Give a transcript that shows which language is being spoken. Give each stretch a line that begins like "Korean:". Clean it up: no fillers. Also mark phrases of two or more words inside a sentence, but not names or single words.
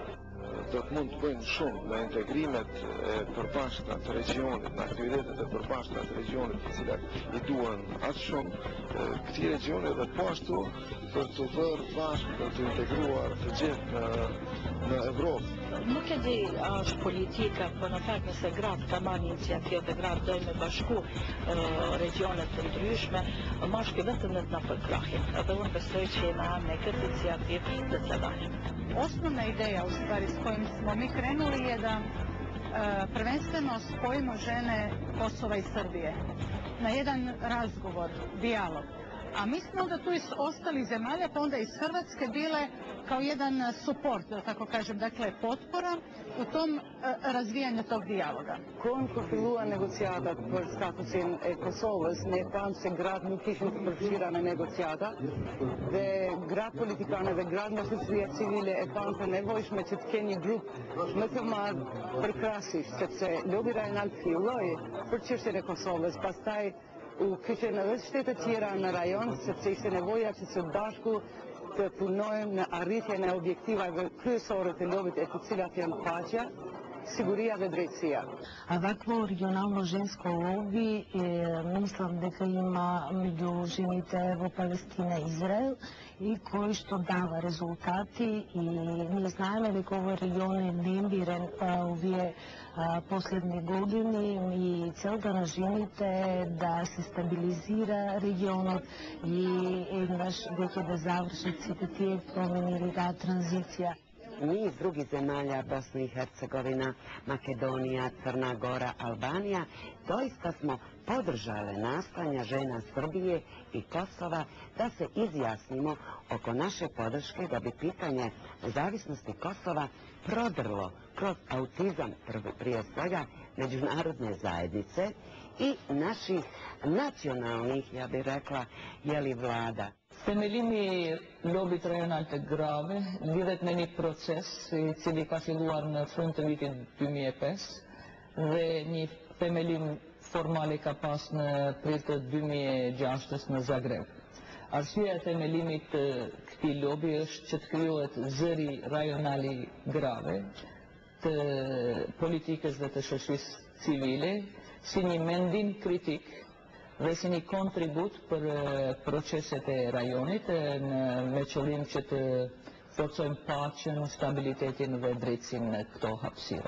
Albanian: Do të mund të bëjnë shumë me integrimet e përbashkëta të regionit, në aktivitetet e përbashkëta të regionit të cilat i duan atë shumë këtij regioni dhe po ashtu për të bërë bashkë për të integruar të gjithë në Evropë. Nuk e di a është politika, po në fakt nëse gratë ka marrë iniciativë dhe gratë dojnë me bashku regionet të ndryshme, mashki vetëm në të përkrahjen. Edhe unë besoj që jena me këtë inicijativë dhe të dalim.
Croatian: Osnovna ideja u stvari s kojim smo mi krenuli je da prvenstveno spojimo žene Kosova i Srbije na jedan razgovor, dijalog. A mi smo onda tu iz ostalih zemalja, pa onda iz Hrvatske bile kao jedan suport, da tako kažem, dakle potpora u tom razvijanju tog dijaloga.
Albanian: Kur filluan negociatat për statusin e Kosovës, ne pamë se gratë nuk ishin të përfshira në negociata dhe gratë politikane dhe gratë në shoqëria civile e pamë të nevojshme që të kenë një grup më të madh përkrahasisht, sepse lobi rajonal filloi për çështjen e Kosovës, pastaj u kyçën edhe shtetet tjera në rajon, sepse ishte nevoja që së bashku të punojmë në arritjen e objektivave kryesore të lobit, e të cilat janë paqja, siguria dhe drejtësia.
Croatian: Ovakvo regionalno žensko lobby, mislim
Macedonian: дека има меѓу жените во Палестина и Израел и кој што дава резултати и ние знаеме дека овој регион е немирен овие последни години и целта на жените е да се стабилизира регионот и еднаш веќе да завршат сите тие промени или таа транзиција.
Croatian: niz drugih zemalja, Bosna i Hercegovina, Makedonija, Crna Gora, Albanija, doista smo podržale nastojanja žena Srbije i Kosova da se izjasnimo oko naše podrške da bi pitanje nezavisnosti Kosova prodrlo kroz autizam prije svega međunarodne zajednice i naših nacionalnih, ja bih rekla, vlada.
Albanian: Themelimi lobit rajonal të grave lidhet me një proces i cili ka filluar në fund të vitit 2005 dhe një themelim formal ka pas në prill të 2006 në Zagreb. Arsyeja e themelimit të këtij lobi është që të krijohet zëri rajonali grave të politikës dhe të shoqërisë civile si një mendim kritik dhe si një kontribut për proceset e rajonit me qëllim që të forcojmë paqen, stabilitetin dhe drejtësinë në këto hapësira.